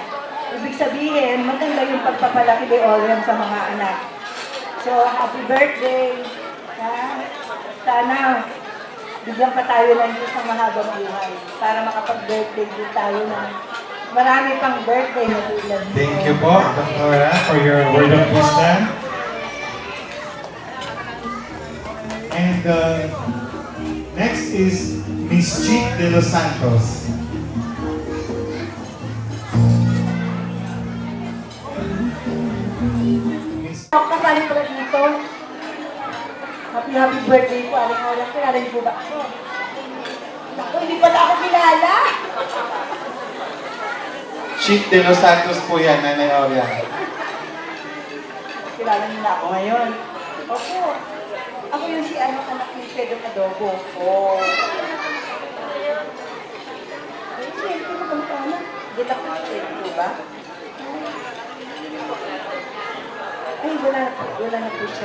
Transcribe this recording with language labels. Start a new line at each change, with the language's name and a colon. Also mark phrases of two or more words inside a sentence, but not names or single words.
Filipino: Ibig sabihin, maganda yung pagpapalaki ni Oriang sa mga anak.
English: So, happy birthday!
Filipino: Sana bigyan pa tayo ng Diyos ng mahabang buhay para makapag-birthday din tayo ng marami pang birthday na tulad.
English: Thank you po, Dr. for your word of wisdom. And next is Miss Chick de los Santos.
Filipino: Kasali ko rin dito.
English: Happy birthday
Filipino: po, Aling Oriang. Kilala niyo po ba ako? Naku, hindi pala ako kilala. Chick de los Santos po yan, Nanay Oriang. Kilala niyo na ako ngayon. Opo. Ako yung si anak ni Pedro Adobo. Oh. Ay, siyempre, magkano? Di ba ka Pedro ba? Ay, wala na po siya.